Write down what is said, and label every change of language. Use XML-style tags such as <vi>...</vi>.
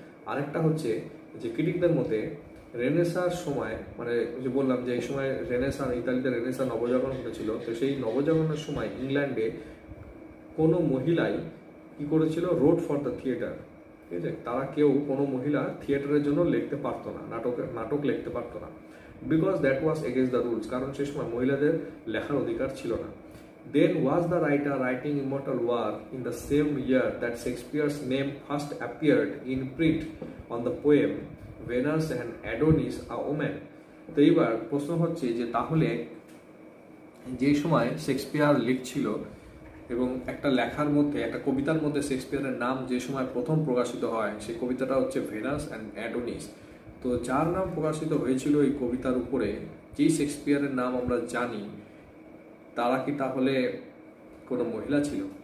<bn>আরেকটা হচ্ছে যে ক্রিটিকদের মতে রেনেসাঁর সময়, মানে যে বললাম যে এই সময় রেনেসাঁ, ইতালিতে রেনেসাঁ নবজাগরণ ঘটেছিল, তো সেই নবজাগরণের সময় ইংল্যান্ডে কোনো মহিলাই কি করেছিল,</bn> <en>Road for the theatre.</en> <bn>ঠিক আছে, তারা কেউ কোনো মহিলা থিয়েটারের জন্য লিখতে পারতো না, নাটক লিখতে পারতো না,</bn> <en>because that was against the rules,</en> <bn>কারণ সেই সময় মহিলাদের লেখার অধিকার ছিল না।</bn> <en>Then was the writer writing Immortal War in the same year that Shakespeare's name first appeared in print on the poem Venus and Adonis a Woman?</en> <bn>তো এইবার প্রশ্ন হচ্ছে যে তাহলে যে সময় শেক্সপিয়ার লিখছিল এবং একটা লেখার মধ্যে, একটা কবিতার মধ্যে শেক্সপিয়ারের নাম যে সময় প্রথম প্রকাশিত হয়, সেই কবিতাটা হচ্ছে ভেনাস অ্যান্ড অ্যাডোনিস। তো যার নাম প্রকাশিত হয়েছিল এই কবিতার উপরে, যেই শেক্সপিয়ারের নাম আমরা জানি, তারা কি তাহলে কোনো মহিলা ছিল?</bn>